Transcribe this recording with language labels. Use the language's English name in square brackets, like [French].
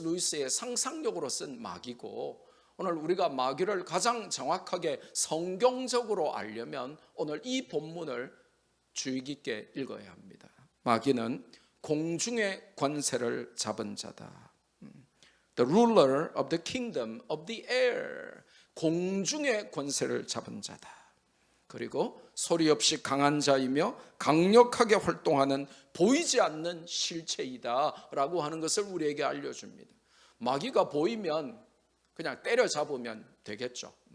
[Korean] 루이스의 상상력으로 쓴 마귀고, 오늘 우리가 마귀를 가장 정확하게 성경적으로 알려면 오늘 이 본문을 주의 깊게 읽어야 합니다. 마귀는 공중의 권세를 잡은 자다. [English] The ruler of the kingdom of the air. [Korean] 공중의 권세를 잡은 자다. 그리고 소리 없이 강한 자이며 강력하게 활동하는 보이지 않는 실체이다 라고 하는 것을 우리에게 알려줍니다. 마귀가 보이면 그냥 때려잡으면 되겠죠.